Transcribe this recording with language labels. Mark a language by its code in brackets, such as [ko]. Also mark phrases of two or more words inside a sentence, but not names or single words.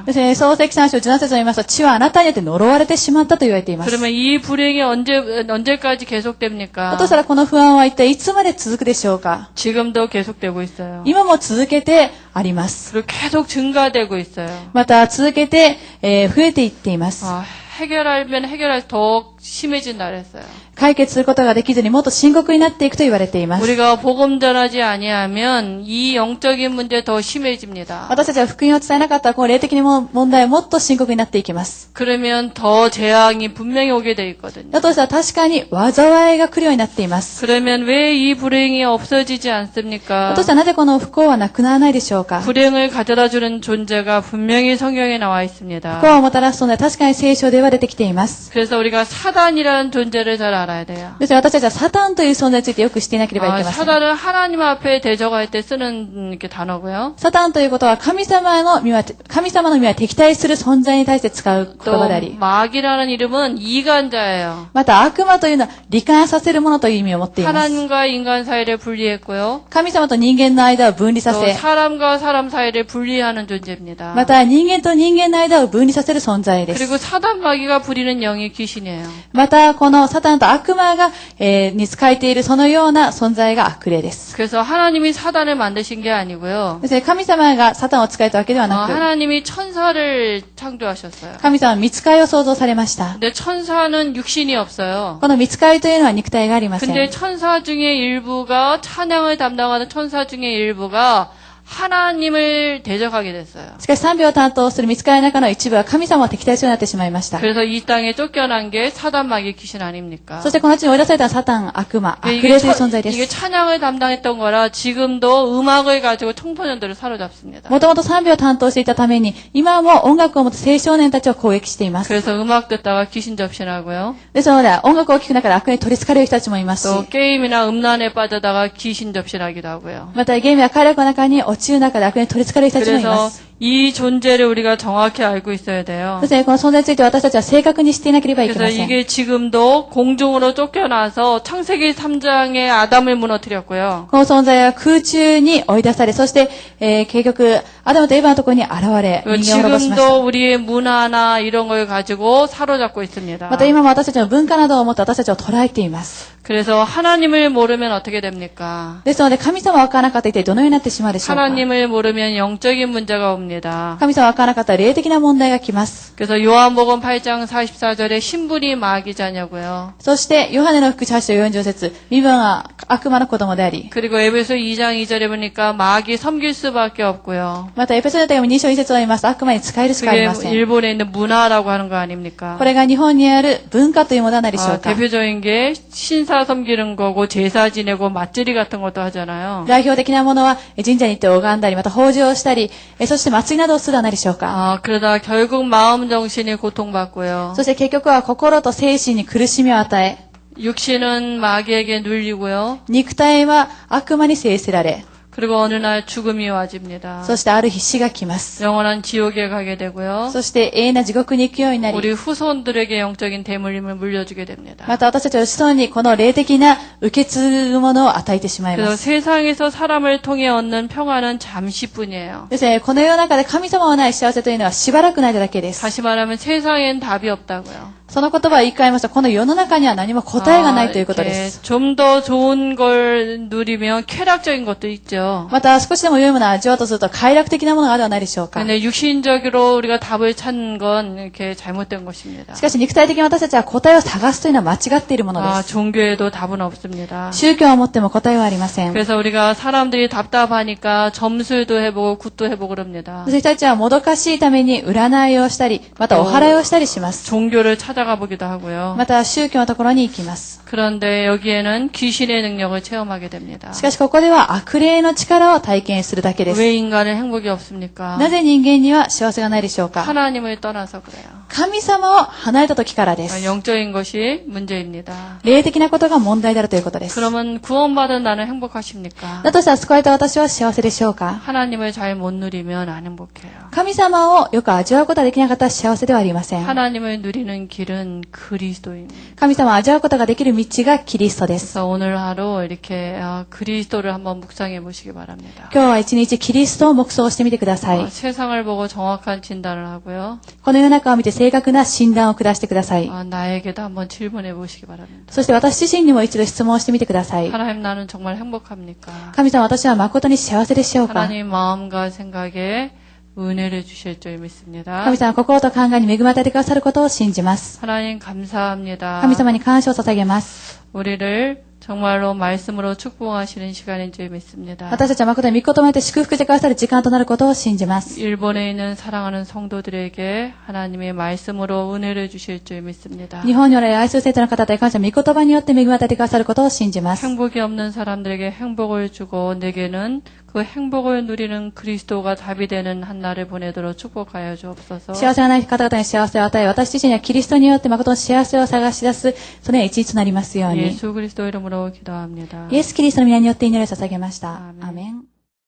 [ja] ですね、創世記3章17節を言いますと、地はあなたによって呪われてしまったと言われています。 [ko] 그러면 이 불행이 언제까지 계속됩니까? [ja] だとしたらこの不安は一体いつまで続くでしょうか。 [ko] 지금도 계속되고 있어요. [ja] 今も続けてあります。 [ko] 그리고 계속 증가되고 있어요. [ja] また続けて、増えていっています。 [ko] 해결하면 해결할수록 더 심해진다 그랬어요. [ja] 解決することができずにもっと深刻になっていくと言われています。 [ko] 우리가 복음 전하지 아니하면 이 영적인 문제 더 심해집니다. [ja] 私たちは福音を伝えなかったらこの霊的な問題はもっと深刻になっていきます。 [ko] 그러면 더 재앙이 분명히 오게 돼 있거든요. [ja] だとしたら確かに災いが来るようになっています。 [ko] 그러면 왜 이 불행이 없어지지 않습니까? [ja] だとしたらなぜこの不幸はなくならないでしょうか。 [ko] 불행을 가져다 주는 존재가 분명히 성경에 나와 있습니다. [ja] 不幸をもたらす存在は確かに聖書では出てきています。 [ko] 그래서 우리가 사단이라는 존재를 잘 알아야 돼요. [ja] ですから私たちはサタンという存在についてよく知っていなければいけません。 [ko] 사단은 하나님 앞에 대적할 때 쓰는 이렇게 단어고요. [ja] サタンということは神様の身は敵対する存在に対して使う言葉であ [ko] 또 [ja] り、 [ko] 마귀라는 이름은 이간자예요. [ja] また悪魔というのは罹患させるものという意味を持っています。 [ko] 하나님과 인간 사이를 분리했고요. [ja] 神様と人間の間を分離さ [ko] 또 [ja] せ、 [ko] 사람과 사람 사이를 분리하는 존재입니다. [ja] また人間と人間の間を分離させる存在です。 [ko] 그리고 사단 마귀가 부리는 영이 귀신이에요. [ja] またこのサタンと悪魔が、に仕えているそのような存在が悪霊です。 [ko] 그래서 하나님이 사단을 만드신 게 아니고요. [ja] ですね、神様がサタンを使えたわけではなく、 [ko] 하나님이 천사를 창조하셨어요. [ja] 神様は御使いを創造されました。 [ko] 근데 천사는 육신이 없어요. [ja] この御使いというのは肉体がありません。 [ko] 근데 천사 중에 일부가 찬양을 담당하는 천사 중에 일부가 하나님을 대적하게 됐어요. [ja] しかし賛美を担当する御使いの中の一部は神様を敵対するようになってしまいました。 [ko] 그래서 이 땅에 쫓겨난 게 사단 마귀 귀신 아닙니까? [ja] そしてこの地に追い出されたサタン、悪魔、悪霊という存在で [ko] 이게 [ja] す。 [ko] 찬양을 담당했던 거라 지금도 음악을 가지고 청소년들을 사로잡습니다. [ja] もともと賛美を担当していたために、今も音楽を持つ青少年たちを攻撃しています。 [ko] 그래서 음악 듣다가 귀신 접신하고요. [ja] ですので、音楽を聴く中で悪霊に取り憑かれる人たちもいますし、 [ko] 또 게임이나 음란에 빠져다가 귀신 접신하기도 하고요. [ja] またゲームや快楽の中に落ちる中で悪霊に取り憑かれる人たちもいま [ko] 그래서 [ja] す。 [ko] 이 존재를 우리가 정확히 알고 있어야 돼요. [ja] ですね、この存在について私たちは正確にしていなければいけ [ko] 그래서 [ja] ません。 [ko] 이게 지금도 공중으로 쫓겨나서 창세기 3장에 아담을 무너뜨렸고요. [ja] この存在は空中に追い出され、そして、結局、アダムとエヴァのところに現れ、人間を滅ぼしました。 [ko] 지금도 우리의 문화나 이런 걸 가지고 사로잡고 있습니다. [ja] また今も私たちの文化などをもって私たちを捉えています。 [ko] 그래서 하나님을 모르면 어떻게 됩니까? [ja] ですので、神様わからなかったら一体どのようになってしまうでしょうか。 [ko] 하나님을 모르면 영적인 문제가 옵니다. [ja] 神様わからなかったら霊的な問題が来ます。 [ko] 그래서 요한복음 8장 44절에 신분이 마귀 자녀고요. [ja] そして、ヨハネの福音8章40節、身分は悪魔の子供であり、 [ko] 그리고 에베소 2장 2절에 보니까 마귀 섬길 수밖에 없고요. [ja] また、エペソの手紙2章1節を読みますと、悪魔に仕えるしかあり [ko] 그게 [ja] ません。 [ko] 일본에 있는 문화라고 하는 거 아닙니까? [ja] これが日本にある文化というものは何でしょうか。 [ko] 대표적인 게 신사 섬기는 거고 제사 지내고 맛들이 같은 것도 하잖아요. [ja] 代表的なものは、神社に行って拝んだり、また法事をしたり、そして祭りなどをするは何でしょうか。 [ko] 그러다 결국 마음 정신이 고통받고요. [ja] そして結局は心と精神に苦しみを与え、 [ko] 육신은 마귀에게 눌리고요. [ja] 肉体は悪魔に制せられ、 [ko] 그리고 어느 날 죽음이 와집니다. [ja] そしてある日死が来ます。 [ko] 영원한 지옥에 가게 되고요. [ja] そして永遠な地獄に行くようになり、 [ko] 우리 후손들에게 영적인 대물림을 물려주게 됩니다. [ja] また私たちの子孫にこの霊的な受け継ぐものを与えてしまい [ko] 그래서 [ja] ます。 [ko] 세상에서 사람을 통해 얻는 평화는 잠시뿐이에요. [ja] ですね、この世の中で神様のない幸せというのはしばらくないだけです。 [ko] 다시 말하면 세상엔 답이 없다고요. [ja] その言葉を言い換えますと、この世の中には何も答えがないということです。 [ko] 좀 더 좋은 걸 누리면 쾌락적인 것도 있죠. [ja] また少しでも良いものを味わうとすると快楽的なものがあるではないでしょうか。 [ko] 근데 육신적으로 우리가 답을 찾는 건 이렇게 잘못된 것입니다. [ja] しかし肉体的に私たちは答えを探すというのは間違っているものです。 [ko] 종교에도 답은 없습니다. [ja] 宗教を持っても答えはありません。 [ko] 그래서 우리가 사람들이 답답하니까 점술도 해보고 굿도 해보고 그럽니다. [ja] 私たちはもどかしいために占いをしたり、またお祓いをしたりします。 [ko] 종교를 찾아가 보기도 하고요. [ja] また宗教のところに行きます。 [ko] 그런데 여기에는 귀신의 능력을 체험하게 됩니다. [ja] しかしここでは悪霊の力を体験するだけです。 [ko] 왜 인간은 행복이 없습니까? [ja] なぜ人間には幸せがないでしょうか。 [ko] 하나님을 떠나서 그래요. [ja] 神様を離れた時からです。 [ko] 영적인 것이 문제입니다. [ja] 霊的なことが問題であるということです。 [ko] 그러면 구원받은 나는 행복하십니까? [ja] だとしたら救われた私は幸せでしょうか。 [ko] 하나님을 잘 못 누리면 안 행복해요. [ja] 神様をよく味わうことができなかったら幸せではありません。 [ko] 하나님을 누리는 길은 그리스도입니다. [ja] 神様を味わうことができる道がキリストです。 [ko] 그래서 오늘 하루 이렇게 그리스도를 한번 묵상해 보시기 바랍니다. [ja] 今日は一日キリストを黙想してみてください。 [ko] 세상을 보고 정확한 진단을 하고요. [ja] この世の中を見て正確な診断を下してください。 [ko] 나에게도 한번 질문해 보시기 바랍니다. [ja] そして私自身にも一度質問してみてください。 [ko] 하나님 나는 정말 행복합니까? [ja] 神様、私は誠に幸せでしょうか。 [ko] 하나님 마음과 생각에 은혜를 주실 줄 믿습니다. [ja] 神様、心と考えに恵まれてくださることを信じます。 [ko] 하나님 감사합니다. [ja] 神様に感謝を捧げます。 [ko] 우리를 정말로 말씀으로 축복하시는 시간인 줄 믿습니다. [ja] 私たちは誠に御言葉によって祝福してくださる時間となることを信じます。 [ko] 일본에 있는 사랑하는 성도들에게 하나님의 말씀으로 은혜를 주실 줄 믿습니다. [ja] 日本におられる愛する生徒の方々に感謝、御言葉によって恵まれてくださることを信じます。 [ko] 행복이 없는 사람들에게 행복을 주고 내게는 그 행복을 누리는 그리스도가 답이 되는 한 날을 보내도록 축복하여 주옵소서. [ja] 幸せがない方々に幸せを与え、私自身にはキリストによって誠の幸せを探し出す、そのような一日となりますように。 [ko] 예수 그리스도 이름으로 기도합니다. [ja] イエス・キリストの皆によって祈りを捧げました。アーメンアーメン。